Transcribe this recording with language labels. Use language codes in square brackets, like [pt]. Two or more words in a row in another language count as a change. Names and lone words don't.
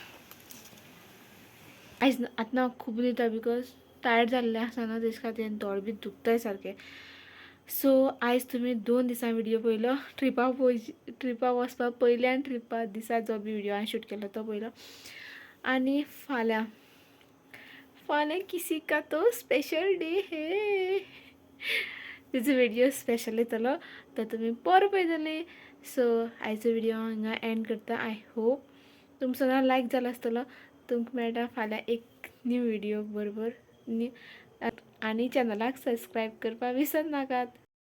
[kok] आयज आतां खूब न्हिदता [en] because tired [kok] जाल्लें आसा ना तेज खातीर आनी दोळे बी दुखताय सारके. सो आयज तुमी 2 दिसां विडियो पळयलो. ट्रिपा वचपा पयलीं आनी ट्रिपा दिसा जो बी विडियो हांवें शूट केलो तो पळयलो. आनी फाल्यां [hi] किसी का तो [en] special day [hi] है. [kok] तिजो विडियो स्पेशल येतलो तो तुमी बरो पळयतले. सो आयचो विडियो हांव हिंगा एंड करता. [en] I hope [kok] तुमचो ना लायक जालो आसतलो. तुमकां मेळटा फाल्यां एक [en] new video [kok] बरोबर. आनी चॅनलाक सबस्क्रायब करपाक विसर नाकात.